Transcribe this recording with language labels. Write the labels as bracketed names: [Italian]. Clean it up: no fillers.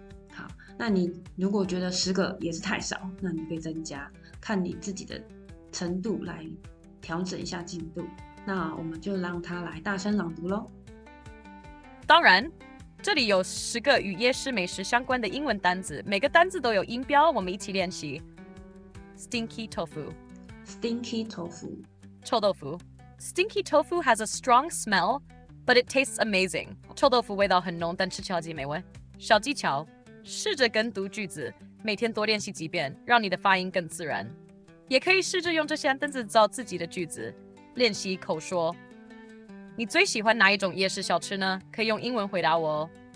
[Chinese] 好，那你如果觉得10个也是太少，那你可以增加，看你自己的程度来调整一下进度。那我们就让他来大声朗读咯。当然，这里有10个与夜市美食相关的英文单字，每个单字都有音标，我们一起练习。 [English] Stinky tofu。Stinky tofu. [Chinese] 臭豆腐。 [English] Stinky tofu has a strong smell, but it tastes amazing. [Chinese] 臭豆腐味道很浓，但吃起来极美味。小技巧：试着跟读句子，每天多练习几遍，让你的发音更自然。也可以试着用这些单字造自己的句子，练习口说。你最喜欢哪一种夜市小吃呢？可以用英文回答我哦。